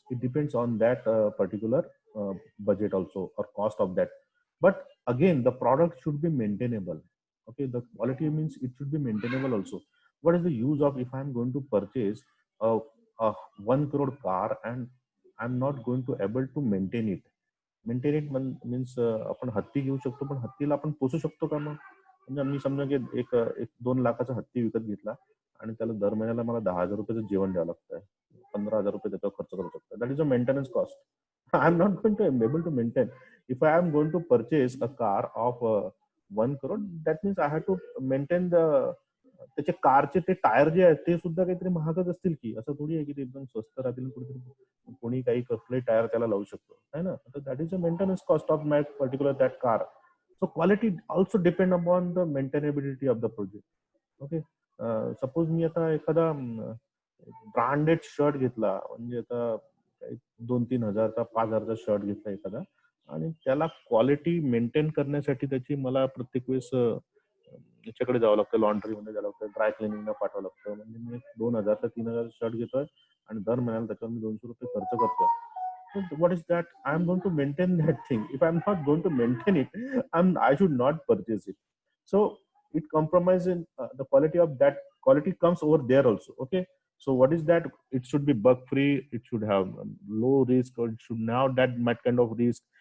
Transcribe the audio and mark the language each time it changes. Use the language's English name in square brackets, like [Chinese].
[English] It depends on that particular budget also or cost of that. But again, the product should be maintainable. Okay, the quality means it should be maintainable also. What is the use of if I'm going to purchase a 1 crore car and I'm not going to able to maintain it? Maintain it means [Marathi] आपण हत्ती घेऊ शकतो, पण हत्तीला आपण पोसू शकतो का मग? म्हणजे मी समजा की एक 2 लाखाचा हत्ती विकत घेतला आणि त्याला दर महिन्याला मला 10,000 रुपयाचं जेवण द्यावं लागतंय. 15,000 रुपये त्याच्यावर खर्च करू शकतो. [English] That is a maintenance cost. I am not going to be able to maintain. If I am going to purchase a car of 1 crore, that means I have to maintain the [Marathi] त्याचे कारचे ते tyre जे आहेत ते सुद्धा काहीतरी महागच असतील की, असं थोडी आहे की ते एकदम स्वस्त राहतील कुठेतरी कोणी काही कसले टायर त्याला लावू शकतो, है ना? [English] तर that is a maintenance cost of my particular that car. So quality also depend upon the maintainability of the project. [Marathi] Okay, suppose मी आता एखादा ब्रँडेड शर्ट घेतला, म्हणजे आता 2-3 हजारचा 5,000चा शर्ट घेतला एखादा, आणि त्याला क्वालिटी मेंटेन करण्यासाठी त्याची मला प्रत्येक वेळेस याच्याकडे जावं लागतं, लॉन्ड्रीमध्ये जावं लागतं, ड्राय क्लिनिंगला पाठवावं लागतं. म्हणजे मी 2,000 का 3,000 शर्ट घेतोय आणि दर महिन्याला त्याच्यावर मी 200 रुपये खर्च करतोय. [English] What is that? I am going to maintain that thing. If I am not going to maintain it, I should not purchase it. So it compromises in the quality of that. Quality comes over there also. Okay. So what is that? It should be bug free. It should have low risk, or it should now that much kind of risk.